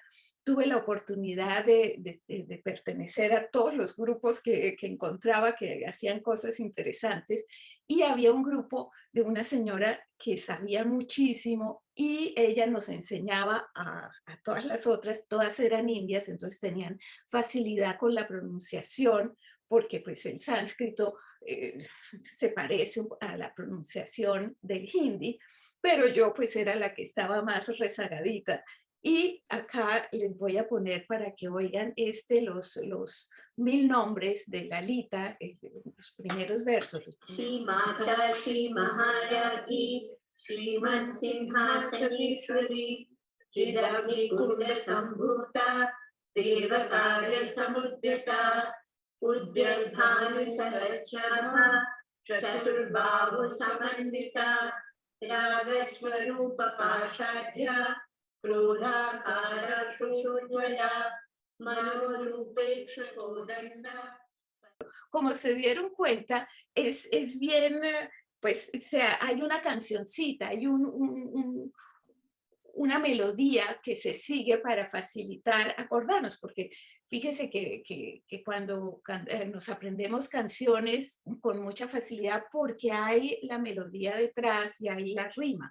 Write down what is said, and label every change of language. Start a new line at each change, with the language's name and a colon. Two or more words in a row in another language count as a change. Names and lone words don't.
Spanish: Tuve la oportunidad de pertenecer a todos los grupos que encontraba que hacían cosas interesantes y había un grupo de una señora que sabía muchísimo y ella nos enseñaba a todas las otras, todas eran indias, entonces tenían facilidad con la pronunciación, porque pues el sánscrito se parece a la pronunciación del hindi, pero yo pues era la que estaba más rezagadita. Y acá les voy a poner para que oigan los 1000 nombres de Lalita, los primeros versos.
Sanskrit: Shri Mata Shri Maharagi Shriman Simhasaneshwari Chidagni Kunda Sambhuta Devataya Samudyata Udyadbhanu Sahasrabha Chaturbahu Samandita Ragaswarupa Pashadhya Krodhakara Shushujvala Manorupeksha Kodanda.
Spanish: Como se dieron cuenta, es bien, pues hay una cancioncita, hay una melodía que se sigue para facilitar acordarnos, porque fíjese que cuando nos aprendemos canciones con mucha facilidad porque hay la melodía detrás y hay la rima.